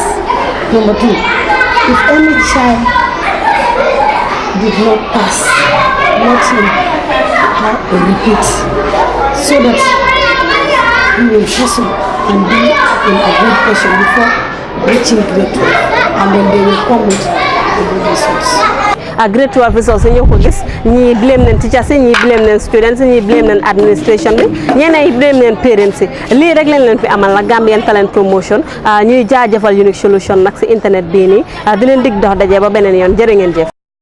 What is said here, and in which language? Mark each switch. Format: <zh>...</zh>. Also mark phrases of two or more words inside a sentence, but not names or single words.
<en>Number two, if any child did not pass, let him have a repeat, so that he will hustle and be in a good position before reaching grade 12, and then they will come with the good results. Grade 12 results</en> <wo>ñoo ko gis ñi blame leen teachers ñi blame leen students ñi blame leen administration bi ñeneen blame leen parents lii rek leen fi amal la Gambian Talent Promotion ñuy jaajëfal Unique Solution nag si internet bii nii di leen dig dox daje ba beneen yoon jërë ngeen jëf</wo>